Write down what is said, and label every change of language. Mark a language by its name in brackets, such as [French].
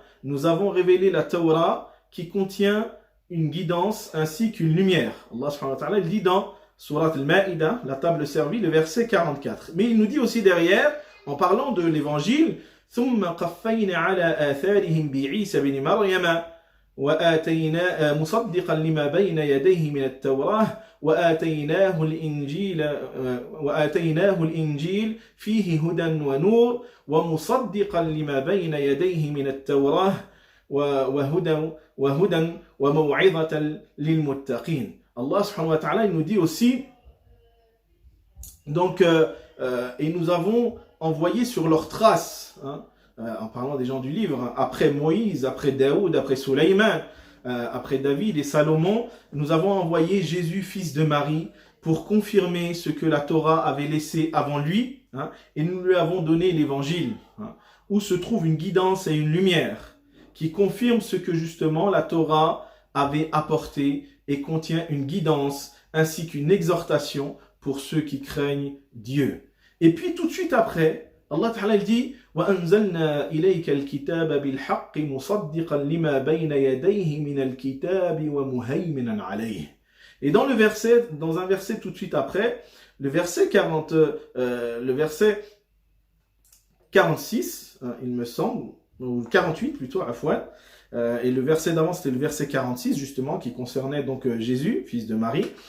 [French] Nous avons révélé la Torah qui contient une guidance ainsi qu'une lumière. Allah subhanahu wa ta'ala, il dit dans Surat Al-Ma'idah, la table servie, le verset 44. Mais il nous dit aussi derrière, en parlant de l'évangile, [Arabic] ثُمَّ قَفَّيْنَا عَلَى آثَارِهِمْ بِعِيسَى بْنِ مَرْيَمَ مصدقا لما بين يديه من التوراة وآتيناه الإنجيل فيه هدى ونور ومصدقا لما بين يديه من التوراة وهدى وموعظة للمتقين. [French] Allah subhanahu wa ta'ala, il nous dit aussi, donc, et nous avons envoyé sur leurs traces, en parlant des gens du livre, après Moïse, après Daoud, après Sulaiman, après David et Salomon, nous avons envoyé Jésus, fils de Marie, pour confirmer ce que la Torah avait laissé avant lui, et nous lui avons donné l'évangile, où se trouve une guidance et une lumière, qui confirme ce que justement la Torah avait apporté et contient une guidance ainsi qu'une exhortation pour ceux qui craignent Dieu. Et puis tout de suite après, Allah Ta'ala dit [Arabic] وَأَنزَلْنَا إِلَيْكَ الْكِتَابَ بِالْحَقِّ مُصَدِّقًا لِمَا بَيْنَ يَدَيْهِ مِنَ الْكِتَابِ وَمُهَيْمِنًا عَلَيْهِ. [French] Et dans un verset tout de suite après, le verset 46, il me semble, ou 48 plutôt, afouan, et le verset d'avant c'était le verset 46 justement, qui concernait donc Jésus, fils de Marie,